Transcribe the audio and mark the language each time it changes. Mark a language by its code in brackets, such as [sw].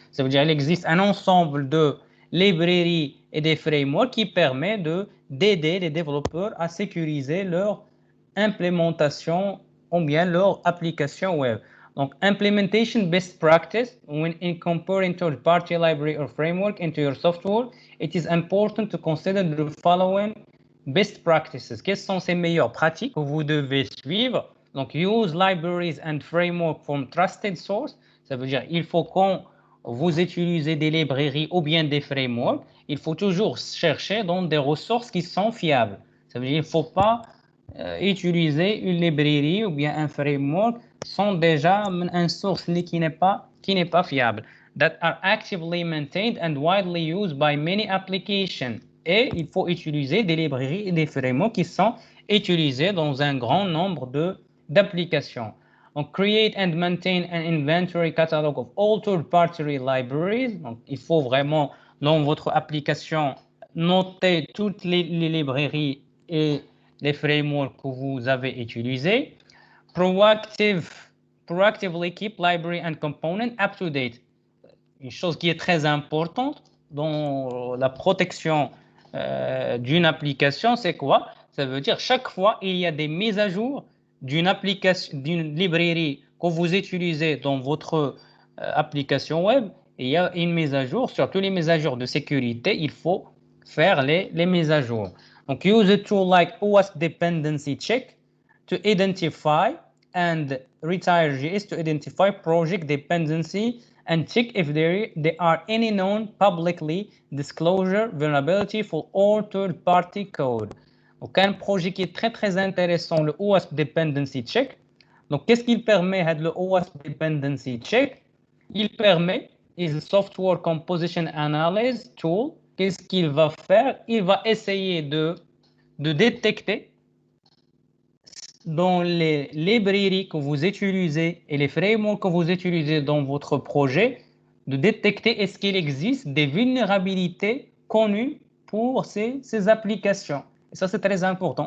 [fr] Ça veut dire qu'il existe un ensemble de librairies et des frameworks qui permet d'aider les développeurs à sécuriser leur implémentation ou bien leur application web. [en] Donc, implementation best practice, when incorporating third-party library or framework into your software, it is important to consider the following best practices. [fr] Quelles sont ces meilleures pratiques que vous devez suivre? [en] Donc, use libraries and framework from trusted source. [fr] Ça veut dire il faut quand vous utilisez des librairies ou bien des frameworks, il faut toujours chercher dans des ressources qui sont fiables. Ça veut dire il ne faut pas utiliser une librairie ou bien un framework sont déjà une source qui n'est pas fiable. [en] That are actively maintained and widely used by many applications. [fr] Et il faut utiliser des librairies et des frameworks qui sont utilisés dans un grand nombre d'applications. [en] Donc, create and maintain an inventory catalog of all third-party libraries. [fr] Donc, il faut vraiment, dans votre application, noter toutes les librairies et les frameworks que vous avez utilisés. [en] Proactively keep library and component up to date. [fr] Une chose qui est très importante dans la protection d'une application, c'est quoi? Ça veut dire chaque fois il y a des mises à jour d'une application, d'une librairie que vous utilisez dans votre application web, il y a une mise à jour, surtout les mises à jour de sécurité, il faut faire les mises à jour. [en] Donc, use a tool like OWASP Dependency Check to identify and retire.js to identify project dependency and check if there are any known publicly disclosure vulnerability for all third-party code. [fr] Donc, un projet qui est très, très intéressant, le OWASP Dependency Check. Donc, qu'est-ce qu'il permet, le OWASP Dependency Check? Il permet, [en] is a software composition analysis tool. [fr] Qu'est-ce qu'il va faire? Il va essayer de détecter dans les librairies que vous utilisez et les frameworks que vous utilisez dans votre projet, de détecter est-ce qu'il existe des vulnérabilités connues pour ces applications. Et ça, c'est très important.